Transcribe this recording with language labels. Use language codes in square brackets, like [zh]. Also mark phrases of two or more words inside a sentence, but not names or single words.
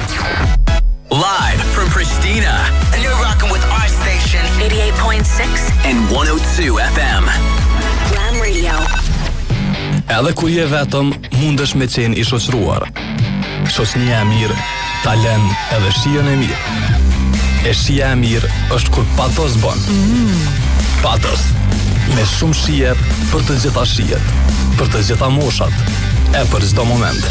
[en] Live from Pristina, and you're rocking with our station 88.6 and 102 FM. Glam Radio. [sq] Edhe kur je vetëm, mundesh me qenë i shoqëruar. Shoqënia e mirë, talent edhe shijen e mirë. E shija e mirë është kur Patos bën. Patos, me shumë shije për të gjitha shijet, për të gjitha moshat, e për çdo moment.